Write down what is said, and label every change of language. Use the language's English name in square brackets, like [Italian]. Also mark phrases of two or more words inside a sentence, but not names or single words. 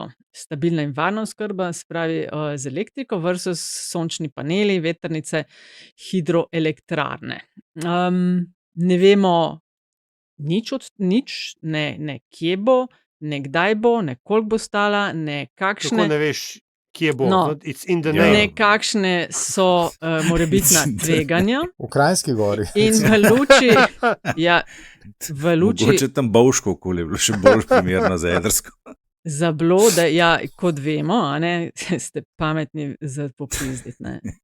[Slovenian] Stabilna in varna oskrba, se pravi z elektriko versus sončni paneli, vetrnice, hidroelektrarne. Ne vemo nič, ne kje bo, ne kdaj bo, ne koliko bo stala, ne Kako kakšne. ne veš, kje bo? No, [English] It's in the [Slovenian] Ja. name. Ne kakšne so morebitna tveganja. V Kranjski gori. In v luči, Mogoče tam Bovško okolje je bilo še bolj primerno za jedrsko. zablode, ja, kot vemo, a ne, ste pametni za popizditi, ne.